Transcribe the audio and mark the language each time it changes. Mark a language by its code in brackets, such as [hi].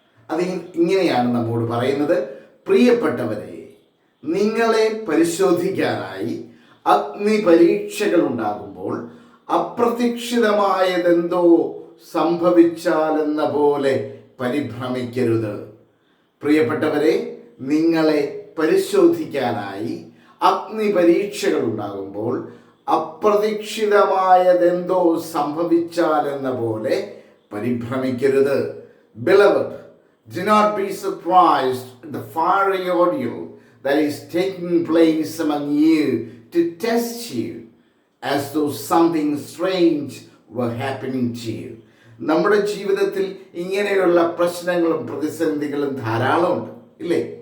[ml] അത് ഇങ്ങനെയാണ് നമ്മോട് പറയുന്നത്: പ്രിയപ്പെട്ടവരെ, നിങ്ങളെ പരിശോധിക്കാനായി അഗ്നി പരീക്ഷകൾ ഉണ്ടാകുമ്പോൾ അപ്രതീക്ഷിതമായതെന്തോ സംഭവിച്ചാലെന്ന പോലെ പരിഭ്രമിക്കരുത്. പ്രിയപ്പെട്ടവരെ, നിങ്ങളെ പരിശോധിക്കാനായി അഗ്നി പരീക്ഷകൾ ഉണ്ടാകുമ്പോൾ അപ്രതീക്ഷിതമായതെന്തോ സംഭവിച്ചാലെന്ന പോലെ പരിഭ്രമിക്കരുത്. [en] Beloved, do not be surprised at the fiery ordeal that is taking place among you to test you, as though something strange were happening to you. [ml] നമ്മുടെ ജീവിതത്തിൽ ഇങ്ങനെയുള്ള പ്രശ്നങ്ങളും പ്രതിസന്ധികളും ധാരാളമുണ്ട്, ഇല്ലേ?